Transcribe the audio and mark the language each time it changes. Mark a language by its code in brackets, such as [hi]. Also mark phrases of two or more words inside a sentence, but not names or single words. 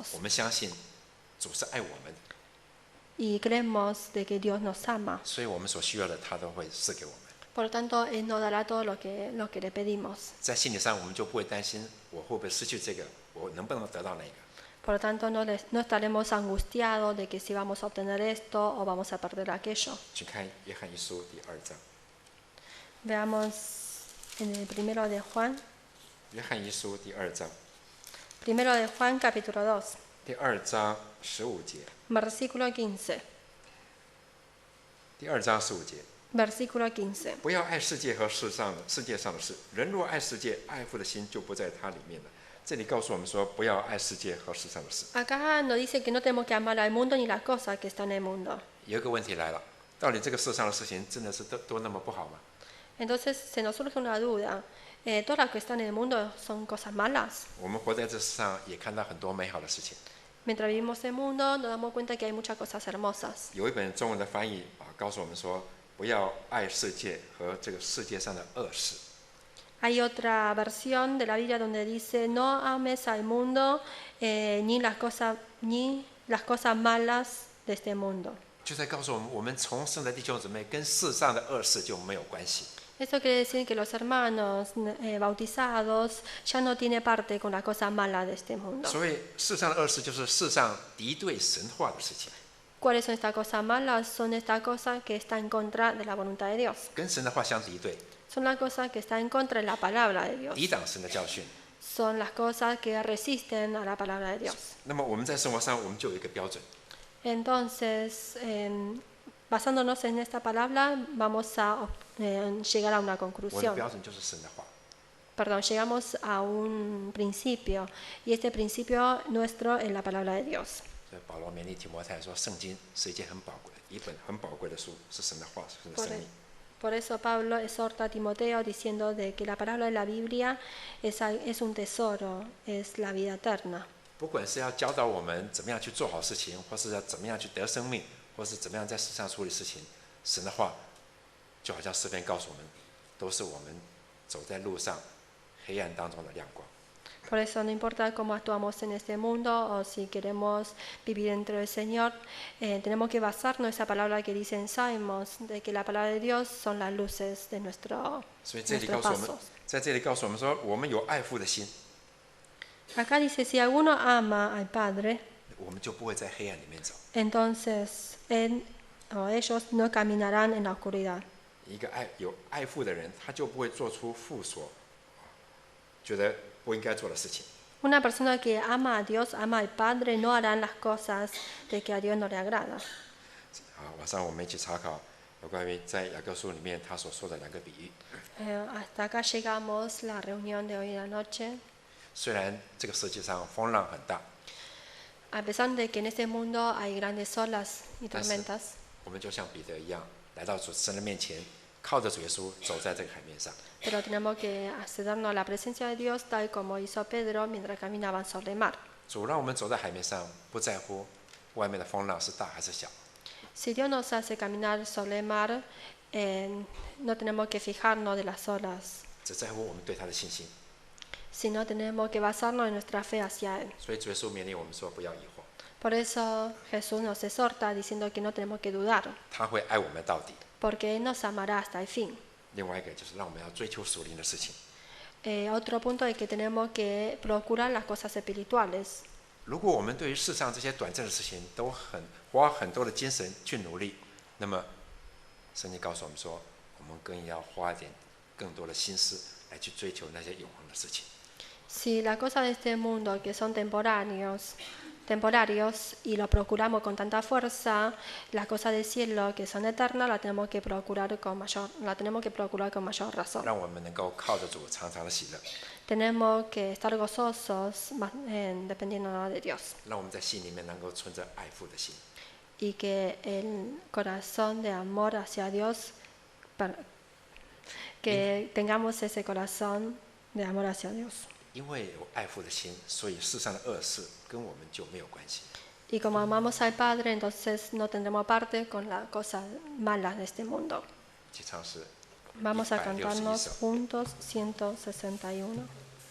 [zh] 我们相信主是爱我们的， [es] y creemos de que Dios nos ama. [zh] 所以我们所需要的他都会赐给我们。 [es] Por lo tanto, Él nos dará todo lo que le pedimos. [zh] 在心理上，我们就不会担心我会不会失去这个，我能不能得到那个。 [es] Por lo tanto, no estaremos angustiados de que si vamos a obtener esto o vamos a perder aquello. [zh] 请看约翰一书第2章。 [es] Veamos en el primero de Juan. [zh] 约翰一书第2章， [es] Primero de Juan, capítulo 2, [zh] 第2章15节， [es] versículo 15. [zh] 第2章15节， [es] Versículo 15. [zh] 不要爱世界和世界上的事。人若爱世界，爱父的心就不在他里面了。这里告诉我们说，不要爱世界和世上的事。 [es] Acá nos dice que no tenemos que amar al mundo ni las cosas que están en el mundo. [zh] 有一个问题来了，到底这个世上的事情真的是都那么不好吗？ [es] Entonces se nos surge una duda. ¿Todas las que están en el mundo son cosas malas? [zh] 我们活在这世上，也看到很多美好的事情。 [es] Mientras vivimos en el mundo, nos damos cuenta que hay muchas cosas hermosas. [zh] 有一本中文的翻译告诉我们说，不要爱世界和这个世界上的恶事。 [es] Hay otra versión de la Biblia donde dice, no ames al mundo ni las cosas malas de este mundo. [zh] 就在告诉我们，我们重生的弟兄姊妹跟世上的恶事就没有关系。 [es] Esto quiere decir que los hermanos bautizados ya no tienen parte con las cosas malas de este mundo. [zh] 所以世上的恶事就是世上敌对神话的事情， [es] ¿Cuáles son estas cosas malas? Son estas cosas que están en contra de la voluntad de Dios. [zh] 跟神的话相敌对， [es] Son las cosas que están en contra de la palabra de Dios. [zh] 抵挡神的教训。 [es] Son las cosas que resisten a la palabra de Dios. [zh] 那么我们在生活上，我们就有一个标准， [es] Entonces, basándonos en esta palabra, vamos a llegar a una [zh] 我的 [es] conclusión. [zh] 标准就是神的话。 [es] Perdón, llegamos a un principio. Y este principio nuestro es la palabra de Dios. [zh] 所以保罗勉励提摩太说，圣经是一件很宝贵的一本很宝贵的书，是神的话，是神的生命。 [es] Por eso Pablo exhorta a Timoteo diciendo de que la palabra de la Biblia es un tesoro, es la vida eterna. [zh] 不管是要教导我们怎么样去做好事情，或是要怎么样去得生命，或是怎么样在世上处理事情，神的话就好像诗篇告诉我们，都是我们走在路上黑暗当中的亮光。 [es] Por eso no importa cómo actuamos en este mundo o si queremos vivir dentro del Señor, tenemos que basarnos en esa palabra que dice en Salmos, de que la palabra de Dios son las luces de [zh] 所以这里 [es] nuestros [zh] 告诉我们 [es] pasos.， [zh] 在这里告诉我们说，我们有爱父的心， [es] Acá dice, si alguno ama al Padre, [zh] 我们就不会在黑暗里面走。 [es] entonces él o ellos no caminarán en la oscuridad. [zh] 一个有爱父的人，他就不会做出父所觉得不应该做的事情。 [es] Una persona que ama a Dios, ama al Padre, no harán las cosas de que a Dios no le agrada. [zh] 好，晚上我们一起查考有关于在雅各书里面他所说的两个比喻。 [es] Hasta acá llegamos la reunión de hoy en la noche. [zh] 虽然这个世界上风浪很大， [es] A pesar de que en este mundo hay grandes olas y tormentas, [zh] 我们就像彼得一样，来到主神的面前，靠着主耶稣走在这个海面上。 [es] pero tenemos que accedernos a la presencia de Dios tal como hizo Pedro mientras caminaban sobre el mar. [zh] 主让我们走在海面上，不在乎外面的风浪是大还是小。 [es] Si Dios nos hace caminar sobre el mar, no tenemos que fijarnos de las olas, [zh] 只在乎我们对他的信心。 [es] sino tenemos que basarnos en nuestra fe hacia Él. [zh] 所以主耶稣勉励我们说，不要疑惑， [es] Por eso Jesús nos exhorta diciendo que no tenemos que dudar, [zh] 他会爱我们到底。 [es] porque Él nos amará hasta el fin. [zh] 另外一个就是让我们要追求属灵的事情。 [es] Otro punto es que tenemos que procurar las cosas espirituales. [zh] 如果我们对于世上这些短暂的事情都花很多的精神去努力，那么圣经告诉我们说，我们更要花一点更多的心思来去追求那些永恒的事情。 [es] Si las cosas de este mundo que son temporarios y lo procuramos con tanta fuerza, las cosas del cielo que son eternas las tenemos que procurar con mayor razón. [zh] 让我们能够靠着主常常的喜乐， [es] Tenemos que estar gozosos dependiendo de Dios [zh] 让我们在心里面能够存着爱父的心。 [es] y que el corazón de amor hacia Dios, que tengamos ese corazón de amor hacia Dios. [zh] 因为有爱父的心，所以世上的恶事跟我们就没有关系。 [es] Y como amamos al Padre, entonces no tendremos parte con las cosas malas de este mundo. [zh] 一起唱诗 [es] Vamos a 161 cantarnos [zh] 首。 [es] juntos 161.